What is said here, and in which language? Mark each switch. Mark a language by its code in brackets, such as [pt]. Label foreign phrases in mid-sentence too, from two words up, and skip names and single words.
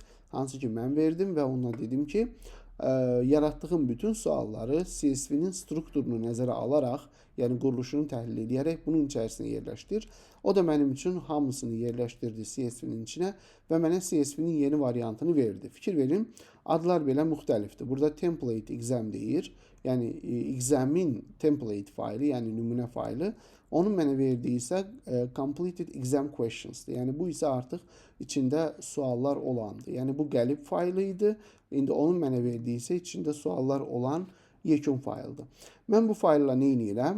[az] Hansı ki mən verdim və ona dedim ki, yaratdığım bütün sualları CSV-nin strukturunu nəzərə alaraq, yəni quruluşunu təhlil edərək bunun içərisinə yerləşdir. O da mənim üçün hamısını yerləşdirdi CSV-nin içinə və mənə CSV-nin yeni variantını verdi. Fikir verin, adlar belə müxtəlifdir. Burada [en] template exam [az] deyir. Yəni [en] exam-in template [az] faylı, yəni nümunə faylı. Onun mənə verdiyi isə [en] completed exam questions'dır. [az] Yəni bu isə artıq içində suallar olandır. Yəni bu qəlib faylı idi. İndi onun mənə verdiyi isə içində suallar olan yekun fayldır. Mən bu faylla nə edirəm?